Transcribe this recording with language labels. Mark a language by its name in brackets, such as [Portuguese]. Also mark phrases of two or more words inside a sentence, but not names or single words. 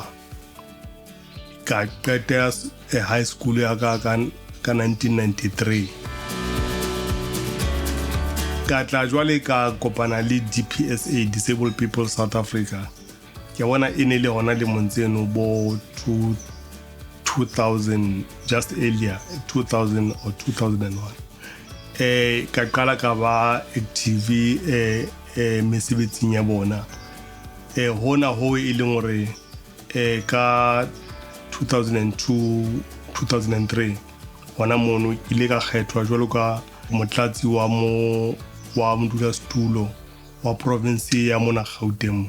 [Southern Sotho] Ka qeta high school ya ka 1993. Ka tla jwale ka kopana le DPSA, Disabled People South Africa. Ke bona e ne le hona le montseno bo 2000, [English] just earlier 2000 or 2001. [Southern Sotho] Ka qala ka ba active mesebetsing ya bona. Hona ho e leng hore ka 2002 2003 hona mono ile ka kgethwa jwalo ka motlatsi wa modulasetulo wa province ya mona Gauteng.